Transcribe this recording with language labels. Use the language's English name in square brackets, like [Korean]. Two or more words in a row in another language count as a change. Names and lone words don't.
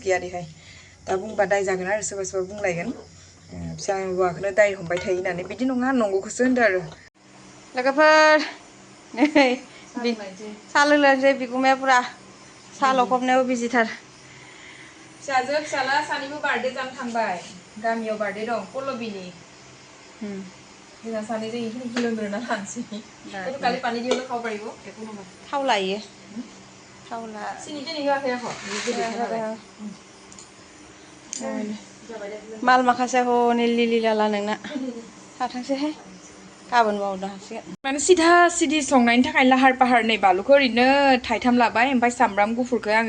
[Bodo] गैया देहाय दा बुंबा दाय जागोन आरो सोरबा सोरबा बुंलायगोन फिसा हौवाखौनो दाय हमबाय थायो होननानै बिदि नङा नंगौखौसो होनदों आरो लोगोफोर नै साहा लोंलायनोसै बिगुमाया पुरा साहा लखबनायाव बिजिथार फिसाजो फिसाला सानैबो बार्थडे जानो थांबाय गामियाव बार्थडे दं पल्लबिनि जोंहा सानैजों इखिनिखौ लोंग्रोना लानोसै [Assamese] এইটো কালি পানী দিবলৈ খাব পাৰিব একো নহয় [Bodo] थाव लायो थाव ला सिनि टेनि होआखै आख' माल माखासे हनै लिलि लाला नोंना थाथोंसैहाय गाबोन मावनो हासिगोन माने सिधा सिधि संनायनि थाखाय लाहार फाहार नै बानलुखौ ओरैनो थाइथाम लाबाय ओमफ्राय सामब्राम गुफुरखौ आङो